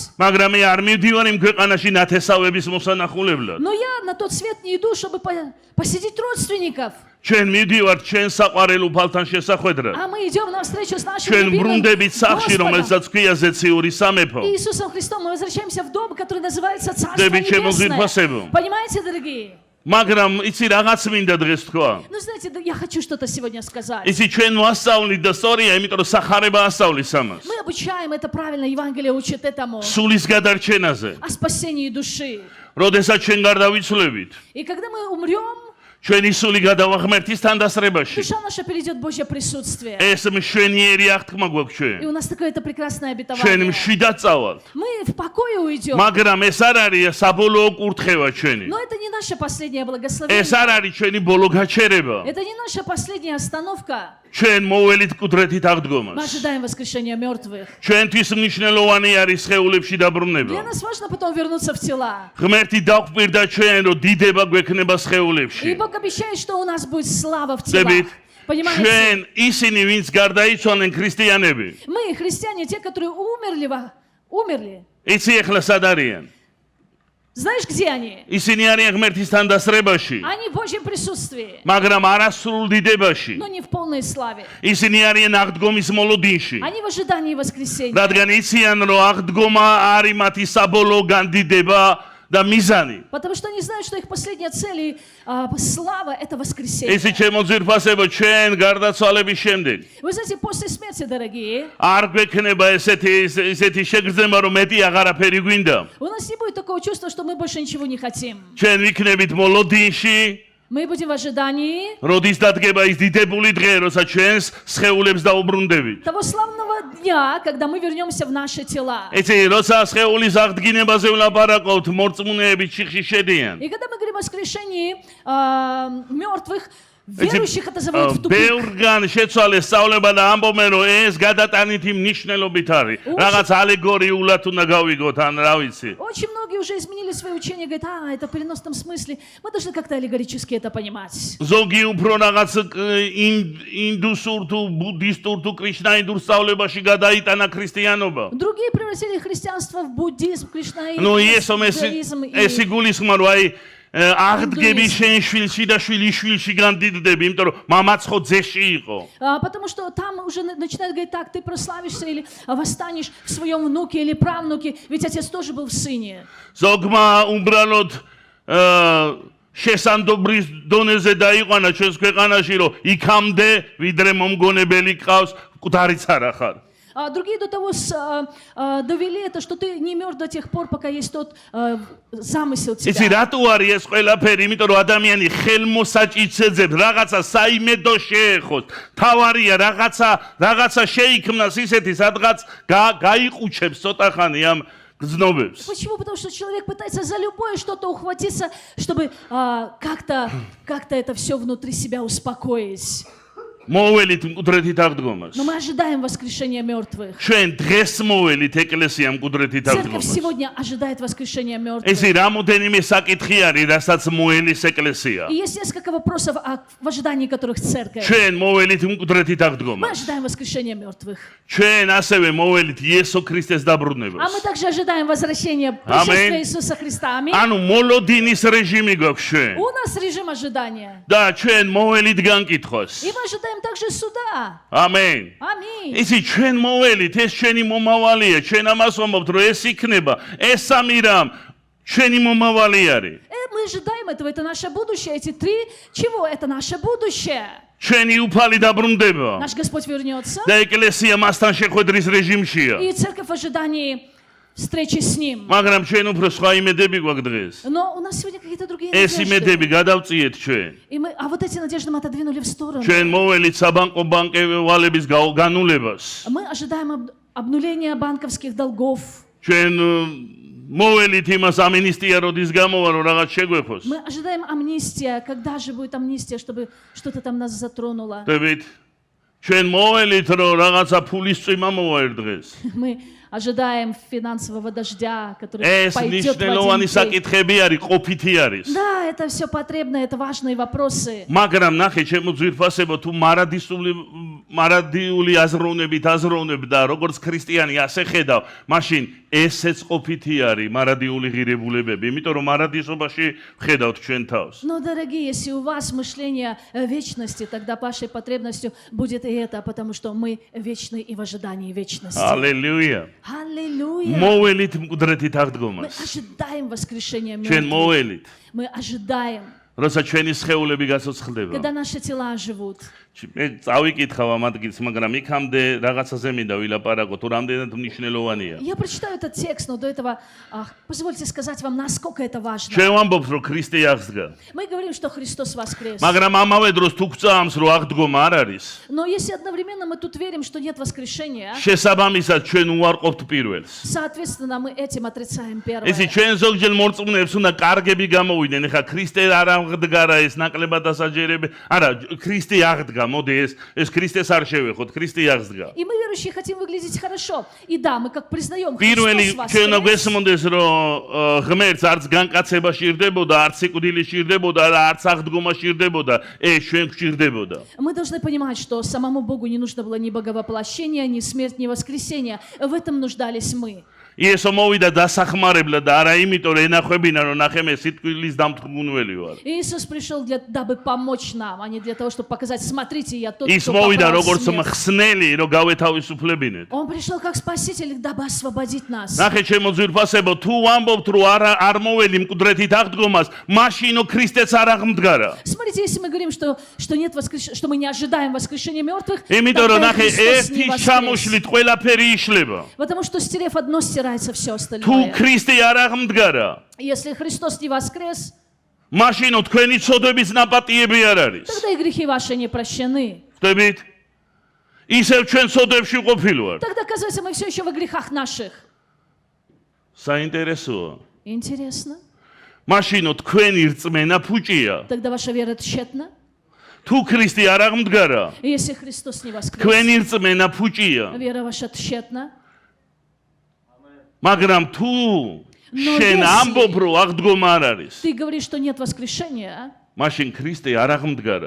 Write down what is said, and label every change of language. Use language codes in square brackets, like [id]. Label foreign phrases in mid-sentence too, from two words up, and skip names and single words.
[ka] მაგრამ მე არ მივდივარ იმ ქვეყანაში ნათესავების მოსანახულებლად. [ru] Но я на тот свет не иду, чтобы посетить родственников. [ka] ჩვენ მივდივართ ჩვენ საყვარელ უფალთან შესახვედრად. [ru] А мы идем на встречу с нашим [ka] ჩვენ [ru] любимым [ka] ბრუნდებით სახლში, [ru] Господом. [ka] რომელსაც ქვია ზეციური სამეფო. [ru] Иисусом Христом мы возвращаемся в дом, который называется Царство Дебит, чем узырпасебу. Небесное. Понимаете, дорогие? [ka] მაგრამ იცი რაღაც მინდა დღეს თქვა. [ru] Ну, знаете, я хочу что-то сегодня сказать. [ka] იცი ჩვენ ვასწავლით და სწორია, იმიტომ რომ სახარება ასწავლის ამას. [ru] Мы обучаем это правильно, Евангелие учит этому, [ka] სულის გადარჩენაზე. [ru] о спасении души. [ka] როდესაც ჩვენ გარდავიცვლებით, [ru] И когда мы умрем, [ka] ჩვენი სული გადავახმართ ის თანდასწრებაში. [ru] душа наша перейдет в Божье присутствие. [ka] ეს მშვენიერი აღთქმა გვაქვს [ru] И [ka] ჩვენ. [ru] у нас такое это прекрасное [ka] ჩვენ [ru] обетование. [ka] მშვიდად წავალთ. [ru] Мы в покое уйдем. [ka] მაგრამ ეს არ არის საბოლოო კურთხევა ჩვენი. [ru] Но это не наше последнее [ka] ეს [ru] благословение. [ka] არ არის ჩვენი ბოლო გაჩერება. [ru] Это не наша последняя остановка. [ka] ჩვენ მოველით კუდრეთით [ru] Мы [ka] აღდგომას. [ru] ожидаем воскрешения мертвых. [ka] ჩვენთვის მნიშვნელოვანი არის სხეულებში [ru] Для [ka] დაბრუნება. [ru] нас важно потом вернуться в тела. [ka] ღმერთი დაგვირდა ჩვენ, რომ დიდება გვექნება [ru] И [ka] სხეულებში. [ru] Бог обещает, что у нас будет слава в телах. [ka] დებით, [ru] Понимаете? [ka] ჩვენ ისინი, ვინც გარდაიცვალნენ ქრისტიანები. [ru] Мы, христиане, те, которые умерли. [ka] იცი ახლა სად არიან? [ru] Знаешь, где они? [ka] ისინი არიან ღმერთის თანდასწრებაში, [ru] Они в Божьем присутствии, [ka] მაგრამ არასრულ დიდებაში. [ru] но не в полной славе. [ka] ისინი არიან აღდგომის მოლოდინში. [ru] Они в ожидании воскресения. [ka] რადგან იციან, რომ აღდგომა არის მათი საბოლოო განდიდება და მიზანი. [ru] Потому что они знают, что их последняя цель и слава – это воскресение. [ka] ისი ჩემო ძირფასებო, ჩვენ გარდაცვალების შემდეგ [ru] Вы знаете, после смерти, дорогие, [ka] არ გვექნება ესეთი შეგრძნება, რომ მეტი აღარაფერი გვინდა. [ru] у нас не будет такого чувства, что мы больше ничего не хотим. [ka] ჩვენ ვიქნებით მოლოდინში, [ru] Мы будем в ожидании [ka] როდის დადგება ის დიდებული დღე, როცა ჩვენს სხეულებს დაუბრუნდებით. [ru] того славного дня, когда мы вернемся в наши тела. [ka] იცი, როცა სხეულის აღდგინებაზე ვლაპარაკობთ, მორწმუნეები ჩიხში შედიან. [ru] И когда мы говорим о скрешении мертвых, верующих это заводит в тупик. [ka] ბევრგან შეცვალეს სწავლება და ამბობენ, რომ ეს გადატანითი მნიშვნელობით არის. რაღაც ალეგორიულად უნდა გავიგოთ, ან რა ვიცი. [ru] Очень многие уже изменили свои учения, говорят, это в переносном смысле. Мы должны как-то аллегорически это понимать. [ka] ზოგი უფრო რაღაც ინდუსურ თუ ბუდისტურ თუ კრიშნაინდურ სწავლებაში გადაიტანა ქრისტიანობა. [ru] Другие превратили христианство в буддизм, кришнаизм, ну иесом иудаизм [ka] ეს იგულისხმება, რომ აი აღდგები შენ შვილში და შვილი შვილში განდიდდები, იმიტომ რომ მამაც ხო ძეში იყო. [ru] Потому что там уже начинают говорить, так, ты прославишься или восстанешь в своем внуке или правнуке, ведь отец тоже был в сыне. [ka] ზოგმა უბრალოდ შესანდობრის დონეზე დაიყვანა ჩვენს ქვეყანაში, რომ იქამდე ვიდრე მომგონებელი ყავს, მკვდარიც არ ახარ. [ru] А другие до того довели это, что ты не мертв до тех пор, пока есть тот замысел [ka] იცი [ru] тебя. [ka] რატო არის ეს ყველაფერი? იმიტომ რომ ადამიანი ხელმოსაჭიცეძებს რაღაცა საიმედო შეეხოს. თავარია რაღაცა შეიქმნას ისეთი, სადღაც გაიყუჩებს ცოტახანი ამ გზნობებს. [ru] Почему? Потому что человек пытается за любое что-то ухватиться, чтобы как-то это все внутри себя успокоить. [ka] მოველით მკვდრეთით აღდგომას. [ru] Но мы ожидаем воскрешения мертвых. [ka] ჩვენ დღეს მოველით ეკლესია მკვდრეთით [ru] Церковь [ka] აღდგომას. [ru] сегодня ожидает воскрешения мертвых. [ka] ესე რამოდენიმე საკითხი არის, რასაც მოელის ეკლესია. [ru] И есть несколько вопросов, в ожидании которых церковь. [ka] ჩვენ მოველით მკვდრეთით [ru] Мы [ka] აღდგომას. [ru] ожидаем воскрешения мертвых. [ka] ჩვენ ასევე მოველით იესო ქრისტეს [ru] А [ka] დაბრუნებას. [ru] мы также ожидаем возвращения пришествия Иисуса Христа. Аминь. [ka] ანუ მოლოდინის რეჟიმი გვაქვს ჩვენ. [ru] У нас режим ожидания. [ka] და ჩვენ მოველით განკითხვას. [ru] И мы ожидаем также суда. [ka] ამენ. [ru] Аминь. [ka] ისი ჩვენ მოველით, ეს ჩვენი მომავალია. ჩვენ ამას ვამბობთ, რომ ეს იქნება, ეს სამი რამ ჩვენი მომავალი არის. [ru] Мы ожидаем этого, это наше будущее. Эти три, чего? Это наше будущее. [ka] ჩვენი უფალი დაბრუნდება. [ru] Наш Господь вернется. [ka] და ეკლესია მასთან შეხვედრის რეჟიმშია. [ru] И церковь в ожидании встречи с Ним. [ka] მაგრამ ჩვენ უფრო სხვა იმედები გვაქვს დღეს. [ru] Но у нас сегодня какие-то другие [ka] ეს [ru] надежды. [ka] იმედები გადავწიეთ ჩვენ. [ru] А вот эти надежды мы отодвинули в сторону. [ka] ჩვენ მოველით საბანკო ბანკევალების განულებას. [ru] Мы ожидаем обнуления банковских долгов. [ka] ჩვენ მოველით იმას ამინისტია როდის გამოვა, რომ რაღაც შეგვეფოს. [ru] Мы ожидаем амнистия. Когда же будет амнистия, чтобы что-то там нас затронуло? [ka] დებით ჩვენ მოველით, რომ რაღაცა ფულის წვიმა მოვა ერთ დღეს. [ru] Мы ожидаем финансового дождя, который [ka] ეს [ru] пойдет в [ka] ნიშნელოვანი [ru] один день. [ka] საკითხები არის, ყოფითი არის. [ru] Да, это все потребно, это важные вопросы. [ka] მაგრამ ნახე ჩემო ძვირფასებო, თუ მარადიული აზროვნებით აზროვნებდა, როგორც ქრისტიანი ასე ხედავ, მაშინ ესეც ყოფითი არის, მარადიული ღირებულებები, იმიტომ რომ მარადისობაში ხედავთ ჩვენ თავს. [ru] Но, дорогие, если у вас мышление вечности, тогда вашей потребностью будет и это, потому что мы вечны и в ожидании вечности. [ka] ალელუია. [ru] Аллилуйя! [ka] მოველით მკვდრეთით [ru] Мы [ka] აღდგომას. [ru] ожидаем воскрешения [ka] ჩვენ [ru] мертвых. [ka] მოველით, [ru] Мы ожидаем, [ka] როცა ჩვენი სხეულები გაცოცხლდება. [ru] когда наши тела живут. [ka] მე წავიკითხავ ამ ადგილს, მაგრამ იქამდე რაღაცაზე მინდა ვილაპარაკო, თუ რამდენად მნიშვნელოვანია. [ru] Я прочитаю этот текст, но до этого позвольте сказать вам, насколько это важно. [ka] ჩვენ ვამბობთ, რომ ქრისტე აღსდგა. [ru] Мы говорим, что Христос воскрес. [ka] მაგრამ ამავე დროს თუ გწამს, რომ აღდგომა არ არის, [ru] Но если одновременно мы тут верим, что нет воскрешения, [ka] შესაბამისად ჩვენ უარყოფთ პირველს. [ru] соответственно, мы этим отрицаем первое. [ka] ისი ჩვენ ზოგჯერ მორწმუნეებს უნდა კარგები გამოვიდნენ. ეხა ქრისტე არ აღდგარა ეს ნაკლებად დასაჯერები. არა, ქრისტე აღდგა. მოდი ეს ქრისტეს არ შევეხოთ, ქრისტე აღსდგა. [ru] И мы, верующие, хотим выглядеть хорошо. И да, мы как признаем, [ka] პირველი [ru] Христос [ka] ჩვენ [ru] воскрес. [ka] გვესმოდეს, რომ ღმერთს არც განკაცება სჭირდებოდა, არც სიკვდილი სჭირდებოდა, არც აღდგომა სჭირდებოდა, ეს ჩვენ გვჭირდებოდა. [ru] Мы должны понимать, что самому Богу не нужно было ни боговоплощения, ни смерть, ни воскресения. В этом нуждались мы. [ka] იესო მოვიდა დასახმარებლად და არა იმიტომ რომ ენახვებინა რომ ნახე მე სიტყვის დამთხმუნველი ვარ. [ru] Иисус пришел, дабы помочь нам, а не для того, чтобы показать, смотрите, я тот, [ka] ის [ru] кто [ka] მოვიდა [ru] побрал [ka] როგორც [ru] смерть. [ka] მხსნელი რომ გავეთავისუფლებინეთ. [ru] Он пришел как Спаситель, дабы освободить нас. [ka] ნახე ჩემო ძვირფასებო, თუ ვამბობთ რომ არ მოველი მკვდრეთით აღდგომას, მაშინო ქრისტეც არ აღმდგარა. [ru] Смотрите, если мы говорим, что нет что мы не ожидаем воскрешения мертвых, [ka] იმიტომ რომ [ru] тогда [ka] ნახე [ru] Христос не [ka] ერთი [ru] воскрес. [ka] ჩამოშლით ყველაფერი იშლება. [ru] Потому что стерев одно, стирается все [ka] თუ [ru] остальное. [ka] ქრისტე არ აღმდგარა, [ru] Если Христос не воскрес, [ka] მაშინო თქვენი ცოდვების ნაპატიები არ არის. [ru] тогда и грехи ваши не прощены. [ka] ხდებით? ისევ ჩვენ ცოდვებში ყოფილვართ. [ru] Тогда, оказывается, мы все еще во грехах наших. [ka] საინტერესოა. [ru] Интересно. [ka] მაშინო თქვენი რწმენა ფუჭია. [ru] Тогда ваша вера тщетна. [ka] თუ ქრისტე არ აღმდგარა, [ru] Если Христос не воскрес, [ka] თქვენი რწმენა ფუჭია. [ru] вера ваша тщетна. [ka] მაგრამ თუ [ru] Но [ka] შენ [ru] если- [ka] ამბობ რომ აღდგომა არ არის, [ru] Ты говоришь, что нет воскрешения, [ka] მაშინ ქრისტე არ აღმდგარა.